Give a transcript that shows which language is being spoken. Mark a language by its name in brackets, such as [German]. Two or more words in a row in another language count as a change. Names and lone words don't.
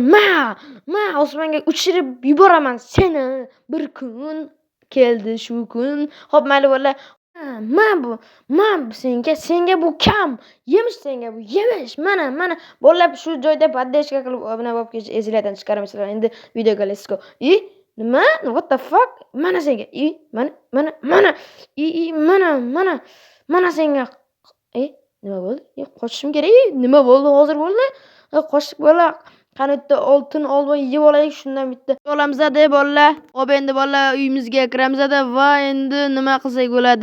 [Uzbek] Osmonga uchirib yuboraman seni. Bir kun keldi shu kun. Xo'p, mayli bo'la. Senga bu kam. Yemish senga bu, yemish. Mana bo'la, shu joyda poddeshka qilib obuna bo'lib ketish esingizdan chiqarmaysizlar. Endi videoga [English] let's go. Nima? What the fuck? [Uzbek] Mana senga. Mana senga. Nima bo'ldi? Qochishim kerak. Nima bo'ldi hozir bo'ldi? Qochdik bo'la. Qanotda oltin olmay yeb olaylik, shundan bitta. Olamiz-da bo'la. Xo'p, endi bo'la uyimizga kiramiz-da va endi nima qilsak bo'ladi?